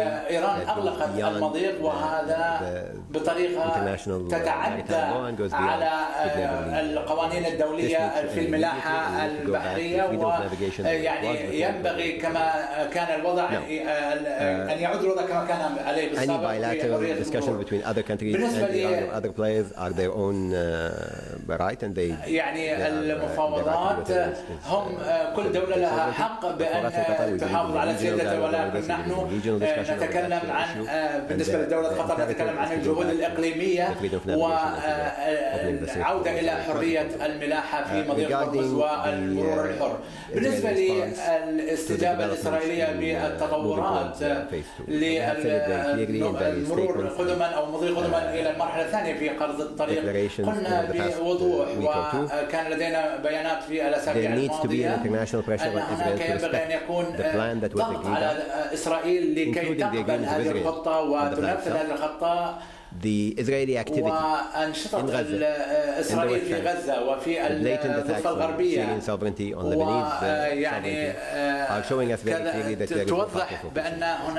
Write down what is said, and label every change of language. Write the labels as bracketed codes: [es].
[ar] إيران أغلقت المضيق، وهذا بطريقة تتعدى على القوانين الدولية في الملاحة البحرية، ويعني ينبغي كما كان الوضع أن يعود الوضع كما كان عليه بالسابق. [en] Any bilateral discussion between other countries and other players are their own right, and they [ar] يعني المفاوضات هم كل دولة لها حق بأن تحافظ على سيادتها، ولكن نحن نتكلم عن بالنسبة لدولة قطر نتكلم عن الجهود الإقليمية والعودة إلى حرية الملاحة في مضيق هرمز والمرور الحر. بالنسبة للاستجابة الإسرائيلية بالتطورات للمرور قدما أو مضي قدما إلى المرحلة الثانية في قرض الطريق، قلنا بوضوح وكان لدينا بيانات في الأسابيع الماضية أن هناك ينبغي أن يكون ضغط على إسرائيل لكي تقبل هذه الخطة وتنفذ هذه الخطة. [en] The Israeli activity in Gaza, in the West Bank, [ar] وفي [en] blatant attacks on Syrian sovereignty, on Lebanese sovereignty, are showing us very clearly that there is no